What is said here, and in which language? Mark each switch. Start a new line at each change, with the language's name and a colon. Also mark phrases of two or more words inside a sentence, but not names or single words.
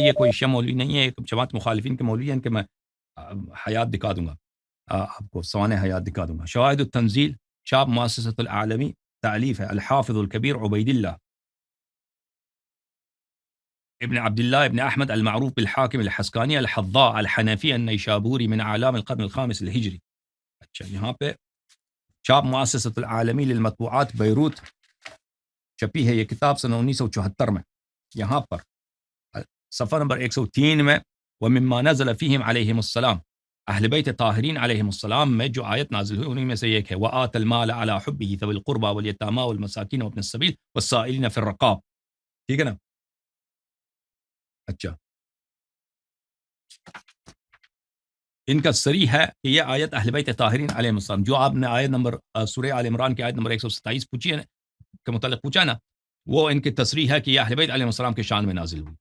Urdu: یہ کوئی شیعہ مولوی نہیں ہے، ایک جماعت مخالفین کے مولوی ہیں. ان کے میں حیات دکھا دوں گا، آپ کو سوانح حیات دکھا دوں گا.
Arabic: شواہد التنزیل شاب مؤسسۃ العالمی، تعلیف ہے الحافظ الکبیر عبید اللہ ابن عبداللہ ابن احمد المعروف بالحاکم الحسکانی الحضاء الحنفی النیشابوری من اعلام القرن الخامس الہجری.
Urdu: اچھا، یہاں پہ شاب مؤسسۃ العالمی للمطبوعات بیروت چھپی ہے یہ کتاب سن 1974 میں. یہاں پر صفحہ نمبر 103 میں
Arabic: وَمِمَّا نَزَلَ فِيهِمْ عَلَيْهِمُ السَّلَامُ،
Urdu: اہل بیت طاہرین
Arabic: علیہم السلام
Urdu: میں جو آیت نازل ہوئی انہیں میں سے ایک ہے
Arabic: وَآتَ الْمَالَ عَلَى حُبِّهِ ذَوِي الْقُرْبَى وَالْيَتَامَى وَالْمَسَاكِينَ وَابْنِ السَّبِيلِ وَالسَّائِلِينَ فِي الرِّقَابِ.
Urdu: ٹھیک ہے نا؟ اچھا، ان کا صریح ہے کہ یہ آیت اہل بیت طاہرین
Arabic: علیہم السلام،
Urdu: جو آپ نے آیت نمبر سورہ آل عمران کی آیت نمبر 127 پوچھی ہے کے متعلق پوچھا نا، وہ ان کی تصریح ہے کہ یہ اہل بیت
Arabic: علیہم السلام
Urdu: کے شان میں نازل ہوئی.